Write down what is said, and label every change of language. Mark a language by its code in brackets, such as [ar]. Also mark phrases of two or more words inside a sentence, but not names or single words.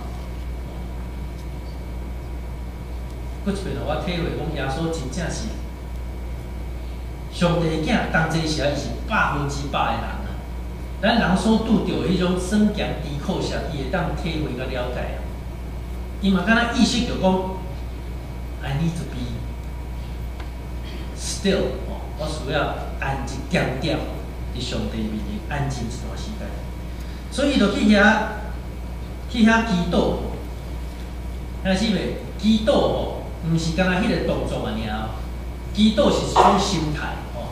[nan] 搁一遍，我体会讲，耶稣真正是上帝的囝，当这时啊，伊是100%的人啊。咱人所拄着迄种酸咸甜苦涩，伊会当体会甲了解。伊嘛敢若意识着讲 ， [en] I need to be still， [nan] 我需要安静点点伫上帝面前安静一段时间。所以就去遐祈祷，但是袂祈祷吼。毋是干那迄个动作尔，祈祷是一种心态吼。